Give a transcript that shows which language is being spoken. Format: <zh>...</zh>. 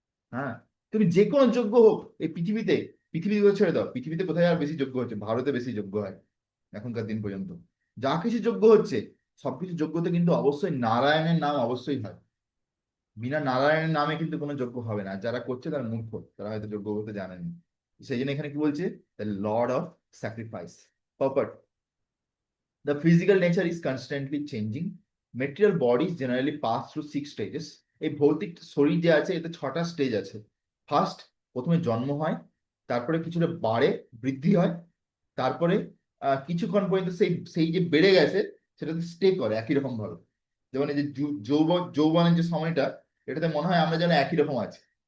<bn>হ্যাঁ, তুমি যে কোনো যজ্ঞ হোক এই পৃথিবীতে, পৃথিবীতে ছেড়ে দাও, পৃথিবীতে কোথায় আর বেশি যজ্ঞ হচ্ছে? ভারতে বেশি যজ্ঞ হয় এখনকার দিন পর্যন্ত। যা কিছু যজ্ঞ হচ্ছে, সবকিছু যজ্ঞতে কিন্তু অবশ্যই নারায়ণের নাম অবশ্যই হয়। বিনা নারায়ণের নামে কিন্তু কোনো যজ্ঞ হবে না। যারা করছে তারা মূর্খ, তারা হয়তো যজ্ঞ করতে জানেনি। সেই জন্য এখানে কি বলছে?</bn> <en>The lord of sacrifice. Purport: The physical nature is constantly changing. Material bodies generally pass through 6 stages.</en> <bn>এই ভৌতিক শরীর যে আছে, এতে 6টা স্টেজ আছে। ফার্স্ট, প্রথমে জন্ম হয়, তারপরে কিছুটা বাড়ে, বৃদ্ধি হয়, তারপরে কিছুক্ষণ পর্যন্ত সেই সেই যে বেড়ে গেছে সেটাতে স্টে করে একই রকম ভাবে। যেমন এই যে যৌবনের যে সময়টা, এটাতে মনে হয় আমরা যেন একই রকম আছি।</bn>